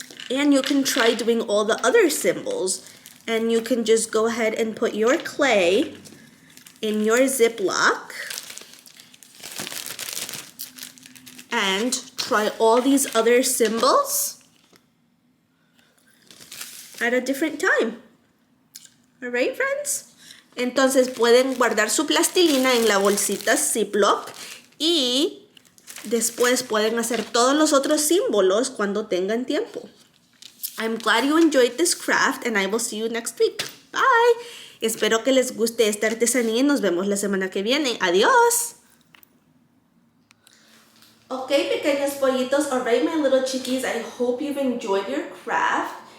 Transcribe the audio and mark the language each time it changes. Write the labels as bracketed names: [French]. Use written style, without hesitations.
[English] And you can try doing all the other symbols. And you can just go ahead and put your clay in your Ziploc and try all these other symbols at a different time. All right, friends? [Spanish] Entonces pueden guardar su plastilina en la bolsita Ziploc y después pueden hacer todos los otros símbolos cuando tengan tiempo. [English] I'm glad you enjoyed this craft and I will see you next week. Bye. [Spanish] Espero que les guste esta artesanía y nos vemos la semana que viene. Adiós. Okay, pequeños pollitos. [English] Alright, my little chickies. I hope you've enjoyed your craft.